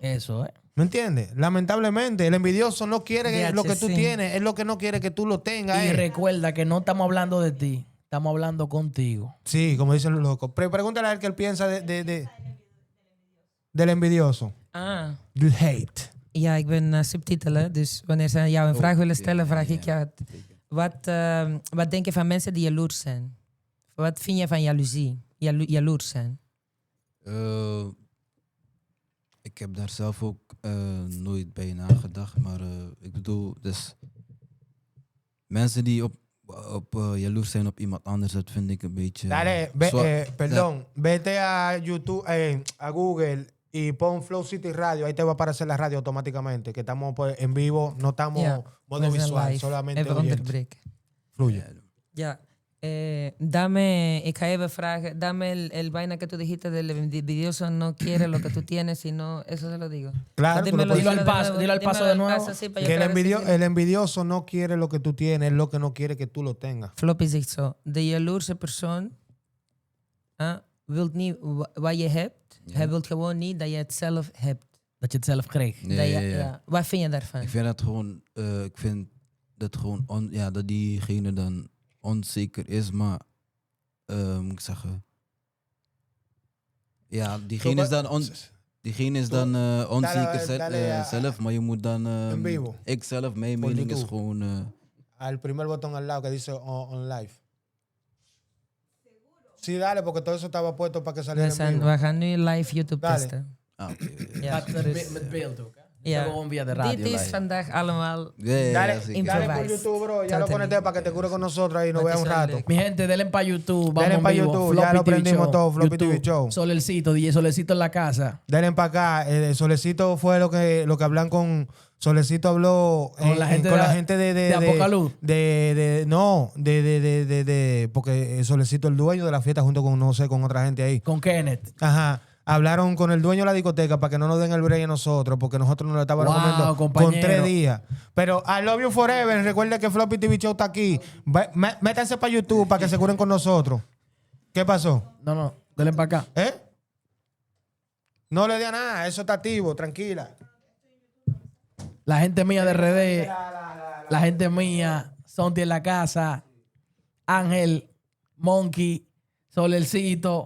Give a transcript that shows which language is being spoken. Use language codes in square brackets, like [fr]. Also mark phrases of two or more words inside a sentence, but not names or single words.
[es] Eso, ¿eh? ¿Me entiendes? Lamentablemente, el envidioso no quiere DH, lo que tú sí. tienes, es lo que no quiere que tú lo tengas. Y recuerda que no estamos hablando de ti, estamos hablando contigo. Sí, como dicen los locos. Pregúntale a él qué él piensa del envidioso. Ah. Del hate. [nl] Ja, ik ben subtitelen. Dus wanneer ze jou een vraag willen stellen, vraag ik jou het. Wat denk je van mensen die jaloers zijn? Wat vind je van jaloezie? Jaloers zijn? Ik heb daar zelf ook nooit bij nagedacht. Maar ik bedoel, dus mensen die op jaloers zijn op iemand anders, dat vind ik een beetje... [es] Dale, perdón, vete a YouTube, a Google y pon Flow City Radio. Ahí te va a aparecer la radio automáticamente. Que estamos pues, en vivo, no estamos [nl] Ja, [es] modo [nl] we zijn [es] visual, [nl] live. [es] solamente [nl] Even [es] oyente. [nl] onderbreken. [es] Fluye. [nl] Ja, Ik ga even vragen, [es] dame el vaina que tú dijiste del envidioso no quiere lo que tú tienes, sino, eso se lo digo. Claro, Dímelo, pero dilo al paso, dilo al paso de nuevo. sí, para yo Que el, claro el envidioso no quiere lo que tú tienes, es lo que no quiere que tú lo tengas. [nl] Floppy zegt zo, de jaloerse persoon wilt niet wat je hebt. Ja. Hij wil gewoon niet dat je het zelf hebt. Dat je het zelf kreeg. Nee, Dat je, ja, ja. ja. Wat vind je daarvan? Ik vind dat gewoon, dat diegene dan onzeker is, maar moet ik zeggen, ja, diegene is dan onzeker zelf, maar je moet dan, [es] En vivo. [nl] ik zelf, mijn mening is YouTube. gewoon, [es] Al primer botón al lado que dice [en] on live. [es] Sí, dale, porque todo eso estaba puesto para que saliera en vivo. [nl] We gaan nu live YouTube [es] Dale. [nl] testen. oké. Ja, dus- Met beeld ook. Hè? Ja. Gewoon via de radio. Dit is live. vandaag allemaal... Ja, ja, [es] Dale, [nl] ja, zeker. [en] improvise. [es] dale por YouTube, bro. Ya lo [en] Totally. [es] conecté para que te cure con nosotros ahí y nos [nl] Wat [es] vea [nl] is [es] un [nl] er [es] rato. [nl] leuk? [es] Mi gente, denle para YouTube. Vamos Denle en pa' vivo. YouTube, Floppy ya lo TV prendimos Show. todo, Floppy TV YouTube. Show. Solercito, DJ Solecito en la casa. Denle para acá. Solecito fue lo que hablan con... Solecito habló Con la gente con de- la gente de Apocaluz. porque Solecito el dueño de la fiesta junto con, no sé, con otra gente ahí. Con Kenneth. Ajá. Hablaron con el dueño de la discoteca para que no nos den el break a nosotros, porque nosotros nos lo estábamos Wow, comiendo compañero. con 3 días. Pero [en] I love you forever. [es] Recuerde que Floppy TV Show está aquí. Métanse para YouTube para que se curen con nosotros. ¿Qué pasó? No, denle para acá. ¿Eh? No le dé a nada. Eso está activo. Tranquila. La gente mía de RD, la gente mía, Sonti en la casa, Ángel, Monkey, Solercito.